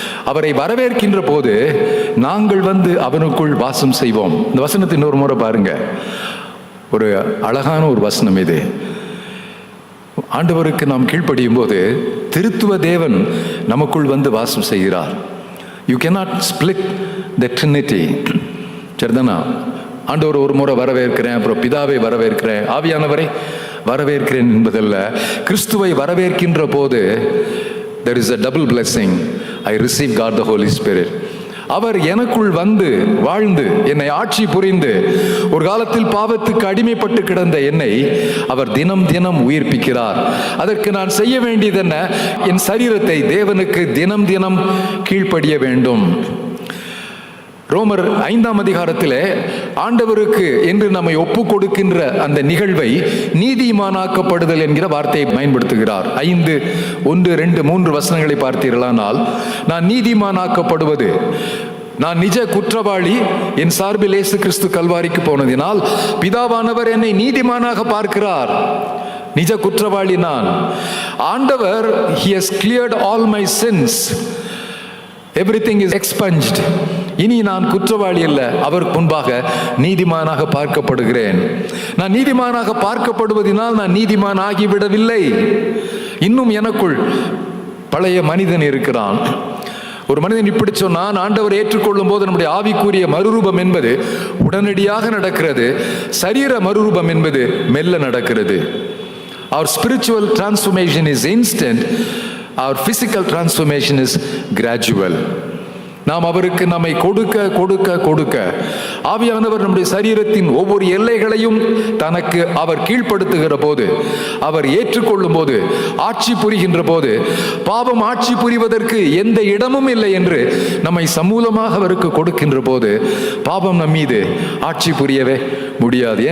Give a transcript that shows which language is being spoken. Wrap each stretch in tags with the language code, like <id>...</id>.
<ta>அவரை வரவேற்கின்ற போது நாங்கள் வந்து அவனுக்குள் வாசம் செய்வோம். இந்த வசனத்தை இன்னொரு முறை பாருங்க. ஒரு அழகான ஒரு வசனம் இது. ஆண்டவருக்கு நாம் கீழ்ப்படியும் போது திருத்துவ தேவன் நமக்குள் வந்து வாசம் செய்கிறார்.</ta> <en>You cannot split the Trinity.</en> <ta>சரிதானா? ஆண்டவர் ஒரு முறை வரவேற்கிறேன், அப்புறம் பிதாவை வரவேற்கிறேன், ஆவியானவரை வரவேற்கிறேன் என்பதல்ல. கிறிஸ்துவை வரவேற்கின்ற போது</ta> <en>there is a double blessing. I receive God the Holy Spirit.</en> <ta>அவர் எனக்குள் வந்து வாழ்ந்து என்னை ஆட்சி புரிந்து, ஒரு காலத்தில் பாவத்துக்கு அடிமைப்பட்டு கிடந்த என்னை அவர் தினம் தினம் உயிர்ப்பிக்கிறார். அதற்கு நான் செய்ய வேண்டியது என்ன? என் சரீரத்தை தேவனுக்கு தினம் தினம் கீழ்ப்படிய வேண்டும். ரோமர் 5ஆம் அதிகாரத்திலே ஆண்டவருக்கு என்று நம்மை ஒப்பு கொடுக்கின்ற அந்த நிகழ்வை நீதிமானாக்கப்படுதல் என்கிற வார்த்தையை பயன்படுத்துகிறார். 5, 1, 2, 3 வசனங்களை பார்த்தீர்களானால், நான் நீதிமானாக்கப்படுவது, நான் நிஜ குற்றவாளி, என் சார்பில் இயேசு கிறிஸ்து கல்வாரிக்கு போனதினால் பிதாவானவர் என்னை நீதிமானாக பார்க்கிறார். நிஜ குற்றவாளி நான்.</ta> <en>ஆண்டவர் he has cleared all my sins. Everything is expunged.</en> <ta>இனி நான் குற்றவாளி அல்ல, அவருக்கு முன்பாக நீதிமானாக பார்க்கப்படுகிறேன். நான் நீதிமானாக பார்க்கப்படுவதனால் நான் நீதிமான் ஆகிவிடவில்லை. இன்னும் எனக்குள் பழைய மனிதன் இருக்கிறான். ஒரு மனிதன் இப்படி சொன்னான், ஆண்டவர் ஏற்றுக்கொள்ளும் போது நம்முடைய ஆவிக்குரிய மறுரூபம் என்பது உடனடியாக நடக்கிறது, சரீர மறுரூபம் என்பது மெல்ல நடக்கிறது.</ta> <en>Our spiritual transformation is instant. Our physical transformation is gradual.</en> <ta>நாம் அவருக்கு நம்மை கொடுக்க கொடுக்க கொடுக்க ஆவியானவர் நம்முடைய சரீரத்தின் ஒவ்வொரு எல்லைகளையும் தனக்கு அவர் கீழ்ப்படுத்துகிற போது, அவர் ஏற்றுக்கொள்ளும் போது, ஆட்சி புரிகின்ற போது, பாவம் ஆட்சி புரிவதற்கு எந்த இடமும் இல்லை என்று நம்மை சமூலமாக அவருக்கு கொடுக்கின்ற போது பாவம் நம் மீது ஆட்சி புரியவே முடியாது.</ta>